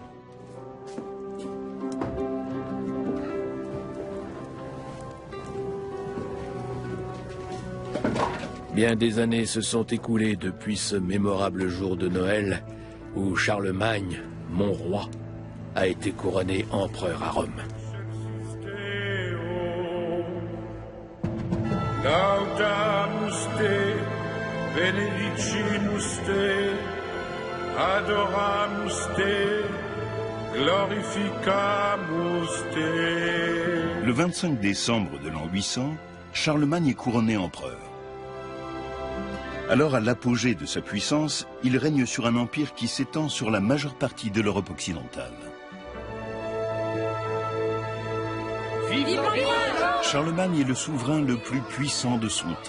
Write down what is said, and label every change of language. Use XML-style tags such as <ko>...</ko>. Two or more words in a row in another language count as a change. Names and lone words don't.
<fr>Bien des années se sont écoulées depuis ce mémorable jour de Noël où Charlemagne, mon roi, a été couronné empereur à Rome.</fr> <la>Laudamus te, benedicimus te, adoramus te, glorificamus te.</la> <fr>Le 25 décembre de l'an 800, Charlemagne est couronné empereur. Alors, à l'apogée de sa puissance, il règne sur un empire qui s'étend sur la majeure partie de l'Europe occidentale. Charlemagne est le souverain le plus puissant de son temps.</fr>